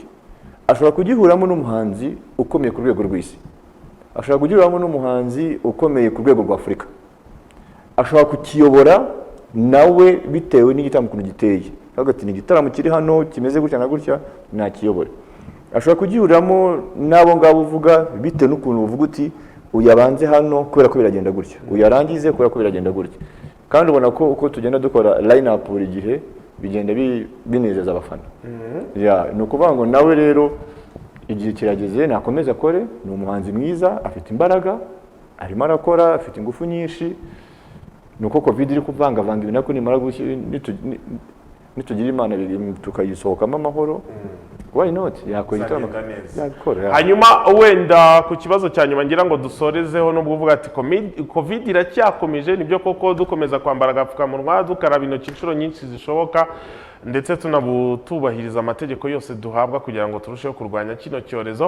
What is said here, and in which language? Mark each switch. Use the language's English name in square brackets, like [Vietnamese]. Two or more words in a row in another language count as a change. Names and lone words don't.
[Kinyarwanda] Ashobora kugihuramo n'umuhanzi ukomeye ku rwego rw'isi, ashobora kugihuramo n'umuhanzi ukomeye ku rwego rwa Afurika, ashobora kukiyobora nawe bitewe n'igitaramo ukuntu giteye hagati ni igitaramo kiri hano kimeze gutya na gutya nakiyobora. Ashobora kugihuramo n'abo ngabo uvuga bitewe n'ukuntu uvuga uti uyabanze hano kubera ko biragenda gutya uyarangize kubera ko biragenda gutya kandi ubona ko uko tugenda dukora [English] line up [Kinyarwanda] buri gihe bigenda binezeza abafana. Ni ukuvuga ngo nawe rero igihe kirageze nakomeza akore ni umuhanzi mwiza afite imbaraga arimo arakora afite ingufu nyinshi nuko covid iri kuvangavanga ibintu ariko nimara nitugira imana tukayisohokamo amahoro [English] why not [Kinyarwanda] yakora igitaramo yakora. Hanyuma wenda ku kibazo cya nyuma ngira ngo dusorezeho no kuvuga ati covid iracyakomeje nibyo koko dukomeza kwambara agapfukamunwa dukaraba intoki inshuro nyinshi zishoboka ndetse tunabutubahiriza amategeko yose duhabwa kugira ngo turusheho kurwanya kino cyorezo.